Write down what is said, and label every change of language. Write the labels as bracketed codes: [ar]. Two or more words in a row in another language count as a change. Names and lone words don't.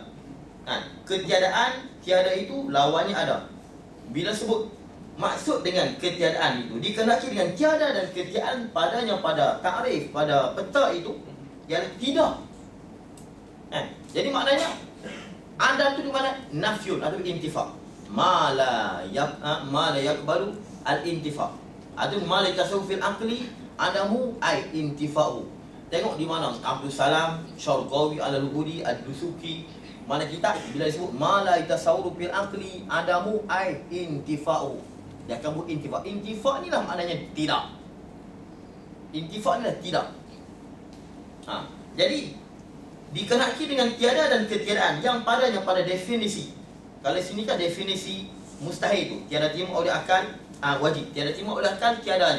[ms] Ketiadaan, tiada itu lawannya ada. Bila sebut maksud dengan ketiadaan itu dikenaki dengan tiada dan ketiadaan padanya, pada takrif, pada peta itu yang tidak. Jadi maknanya ada itu di mana nafyun atau intifa. [ar] ما لا يقبل الانتفاء. Atau ما لا تصوف في العقل عدم أي انتفاء. [ms] Tengok di mana Abdul Salam, Syarqawi, Al-Lughuri, Ad-Dusuki, mana kitab bila disebut [ar] ما لا تصوف في العقل عدم أي انتفاء. [ms] Dia akan buat intifa. Intifa ni lah maknanya tidak. Intifa ni lah tidak. Jadi dikenaki dengan tiada dan ketiadaan yang padanya pada definisi. Kalau sini kan definisi mustahil tu, tiada terima oleh akal wajib, tiada terima oleh akal tiadanya.